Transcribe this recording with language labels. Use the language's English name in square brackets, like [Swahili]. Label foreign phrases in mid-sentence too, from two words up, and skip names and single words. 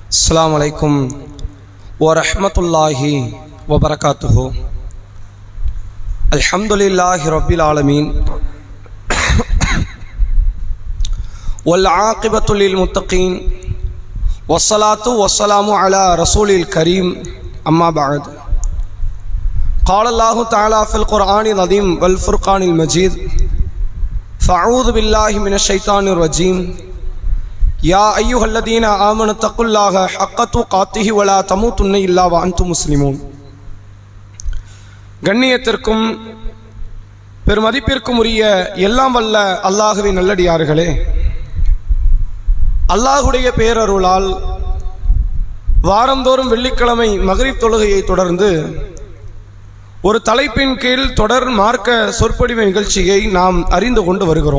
[Arabic] السلام عليكم ورحمة الله وبركاته. الحمد لله رب العالمين والعاقبة للمتقين والصلاة والسلام على الرسول الكريم. أما بعد. قال الله تعالى في القرآن العظيم والفرقان المجيد فأعوذ بالله من الشيطان الرجيم يا أيها الذين آمنوا اتقوا الله حق تقاته ولا تموتن إلا وأنتم مسلمون. [Tamil] கண்ணியத்திற்கும் பெருமதிப்பிற்கும் உரிய எல்லாம் வல்ல அல்லாஹுவின் நல்லடியார்களே, அல்லாஹுடைய பேரருளால் வாரந்தோறும் வெள்ளிக்கிழமை மக்ரிப் தொழுகையை தொடர்ந்து ஒரு தலைப்பின் கீழ் தொடர் மார்க்க சொற்பொழிவு நிகழ்ச்சியை நாம் அறிந்து கொண்டு வருகிறோம்.